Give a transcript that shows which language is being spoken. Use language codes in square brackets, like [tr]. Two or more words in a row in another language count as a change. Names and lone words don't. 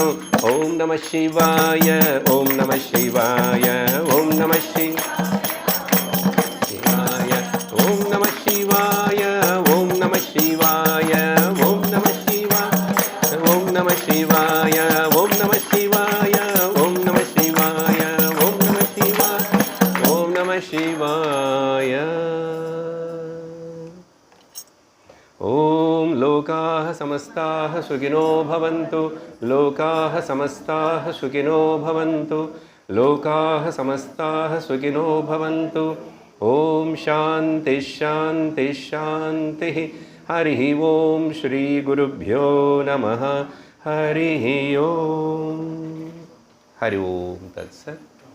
[sa] ఓం నమః శివాయ ఓం నమః శివాయ ఓం నమః శివాయ ఓం నమః శివాయ ఓం నమః శివాయ ఓం నమః శివాయ ఓం నమః శివాయ ఓం నమః శివాయ ఓం నమః శివాయ ఓం నమః శివాయ ఓం నమః శివాయ. ఓం లోకాః సమస్తాః సుఖినో భవంతు లోకాః సమస్తాః సుఖినో భవంతు లోకాః సమస్తాః సుఖినో భవంతు. ఓం శాంతి శాంతి శాంతి. హరి ఓం శ్రీ గురుభ్యో నమః. హరి ఓం. హరి ఓం తత్సత్.